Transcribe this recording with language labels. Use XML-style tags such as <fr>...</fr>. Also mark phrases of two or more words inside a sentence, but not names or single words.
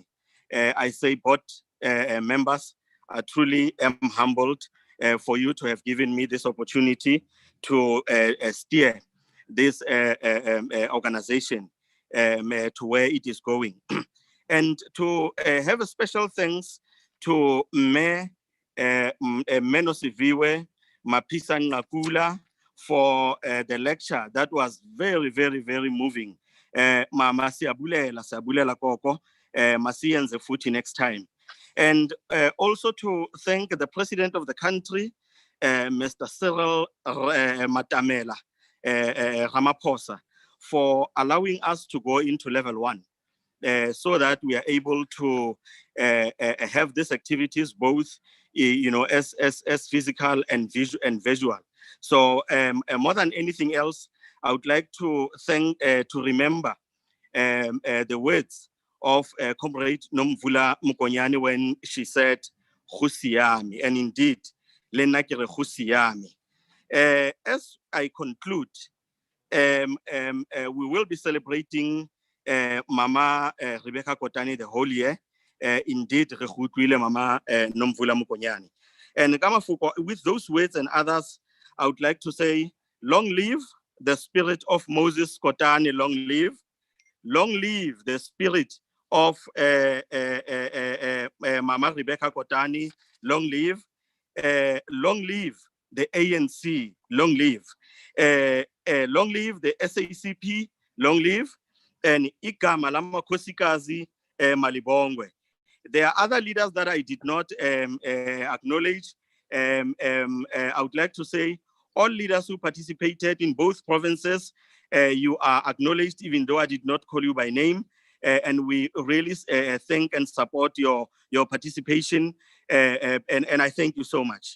<en>I say board members, I truly am humbled for you to have given me this opportunity to steer this organization to where it is going. And to have a special thanks to Mayor Menosiviwe Mapisa Ngakula for the lecture that was very, very, very moving.</en> <xh>Mama siyabulela koko, masiyenze futhi</xh> <en>next time. And also to thank the President of the country, Mr. Cyril Matamela Ramaphosa, for allowing us to go into level 1. So that we are able to have these activities both, as physical and visual. So more than anything else, I would like to thank, to remember the words of Comrade Nomvula Mokonyane when she said, "Khusiyami," and indeed,</en> <st>lena ke re khusiyami.</st> <en>As I conclude, we will be celebrating Mama Rebecca Kotane the whole year. Indeed, Mama Nomvula Mokonyane. And with those words and others, I would like to say, long live the spirit of Moses Kotane, long live. Long live the spirit of Mama Rebecca Kotane, long live. Long live the ANC, long live. Long live the SACP, long live.</en> <xh>And igama lamakhosikazi malibongwe.</xh> <en>There are other leaders that I did not acknowledge. I would like to say all leaders who participated in both provinces, you are acknowledged, even though I did not call you by name. and we really thank and support your participation, and I thank you so much.</en>